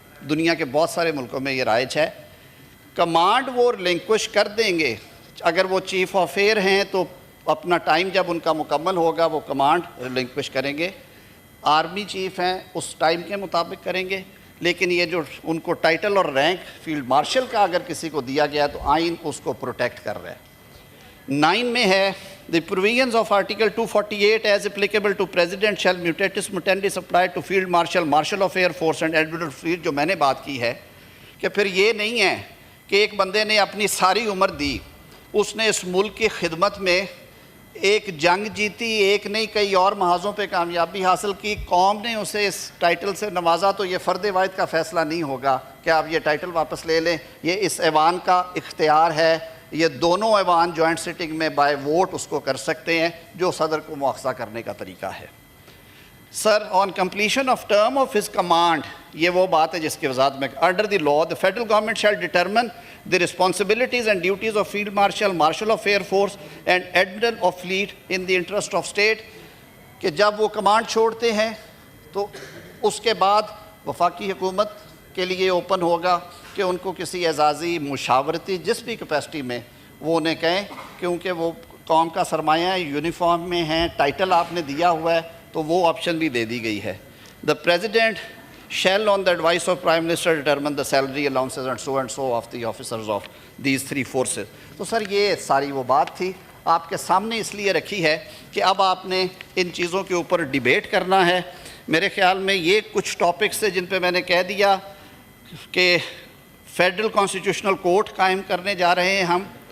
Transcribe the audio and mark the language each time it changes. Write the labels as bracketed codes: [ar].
[ur] دنیا کے بہت سارے ملکوں میں یہ رائج ہے. کمانڈ وہ ریلنکوش کر دیں گے. اگر وہ چیف آف ایئر ہیں تو اپنا ٹائم جب ان کا مکمل ہوگا وہ کمانڈ ریلنکوش کریں گے. آرمی چیف ہیں اس ٹائم کے مطابق کریں گے. لیکن یہ جو ان کو ٹائٹل اور رینک فیلڈ مارشل کا اگر کسی کو دیا گیا تو آئین اس کو پروٹیکٹ کر رہا ہے. 9 میں ہے [en] the provisions of Article 248 as applicable to President shall mutatis mutandis apply to Field Marshal, Marshal of Air Force and Admiral of Fleet. [ur] جو میں نے بات کی ہے کہ پھر یہ نہیں ہے کہ ایک بندے نے اپنی ساری عمر دی, اس نے اس ملک کی خدمت میں ایک جنگ جیتی, ایک نہیں کئی اور محاذوں پہ کامیابی حاصل کی, قوم نے اسے اس ٹائٹل سے نوازا, تو یہ فرد واحد کا فیصلہ نہیں ہوگا کہ آپ یہ ٹائٹل واپس لے لیں. یہ اس ایوان کا اختیار ہے. یہ دونوں ایوان جوائنٹ سٹنگ میں بائی ووٹ اس کو کر سکتے ہیں, جو صدر کو مؤاخذہ کرنے کا طریقہ ہے. [en] sir on completion of term of his command, [ur] یہ وہ بات ہے جس کی وضاحت میں [en] Under the law the federal government shall determine the responsibilities and duties of field marshal, marshal of air force and admiral of fleet in the interest of state. [ur] کہ جب وہ کمانڈ چھوڑتے ہیں تو اس کے بعد وفاقی حکومت کے لیے اوپن ہوگا کہ ان کو کسی اعزازی مشاورتی جس بھی کیپیسٹی میں وہ انہیں کہیں, کیونکہ وہ قوم کا سرمایہ ہے, یونیفارم میں ہیں, ٹائٹل آپ نے دیا ہوا ہے, تو وہ آپشن بھی دے دی گئی ہے. [en] The President shall on the advice of Prime Minister determine the salary allowances and so of the officers of these 3 forces. [ur] تو سر یہ ساری وہ بات تھی آپ کے سامنے اس لیے رکھی ہے کہ اب آپ نے ان چیزوں کے اوپر ڈیبیٹ کرنا ہے. میرے خیال میں یہ کچھ ٹاپکس ہیں جن پہ میں نے کہہ دیا کہ فیڈرل کانسٹیٹیوشنل کورٹ قائم کرنے جا رہے ہیں ہم.